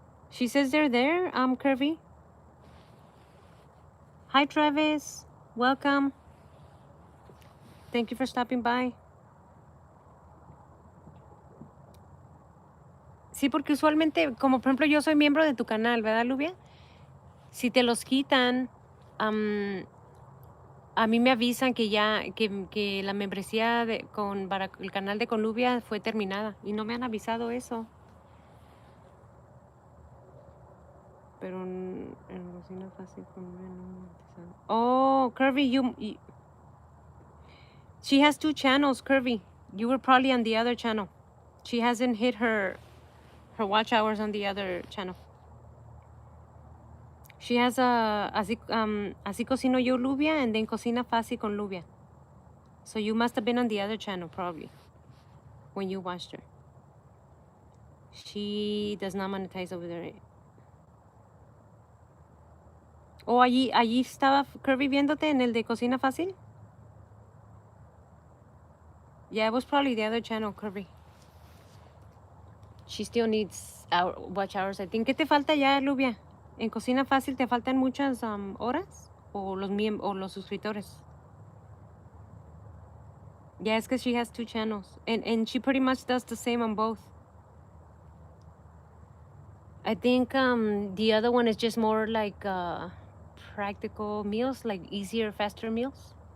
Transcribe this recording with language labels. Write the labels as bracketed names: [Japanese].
[English] She says they're there, Kirby. Hi, Travis. Welcome. Thank you for stopping by. [Spanish] Sí, porque usualmente, como por ejemplo yo soy miembro de tu canal, ¿verdad, Lubia? Si te los quitan, am, a mí me avisan que ya, que la membresía para el canal de Conlubia fue terminada y no me han avisado eso. Pero en cocina fácil con Nubia no monetizado. [English] Oh, Kirby, she has 2 channels, Kirby. You were probably on the other channel. She hasn't hit her watch hours on the other channel. She has así cocino yo Lubia and then cocina fácil con Lubia. So you must have been on the other channel probably when you watched her. She does not monetize over there. [Spanish] Oh, allí estaba Kirby viéndote en el de cocina fácil. [English] Yeah, it was probably the other channel, Kirby. She still needs watch hours, I think. [Spanish] ¿Qué te falta ya, [English] Lubia? [Spanish] ¿En cocina fácil te faltan muchas horas? ¿O los suscriptores? [English] Yeah, it's because she has 2 channels. And she pretty much does the same on both. I think the other one is just more like practical meals, like easier, faster meals.